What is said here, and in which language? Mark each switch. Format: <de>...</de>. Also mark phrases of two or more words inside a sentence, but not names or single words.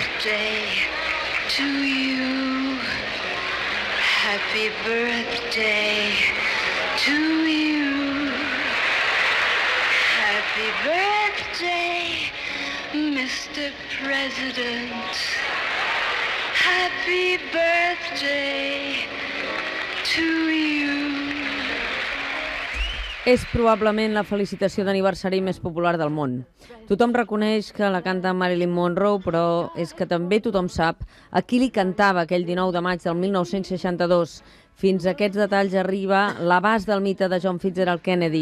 <en>birthday to you. Happy birthday to you. Happy birthday, Mr. President. Happy birthday to you.</en> <ca>És probablement la felicitació d'aniversari més popular del món. Tothom reconeix que la canta Marilyn Monroe, però és que també tothom sap a qui li cantava aquell 19 de maig del 1962. Fins a aquests detalls arriba l'abast del mite de John Fitzgerald Kennedy.</ca>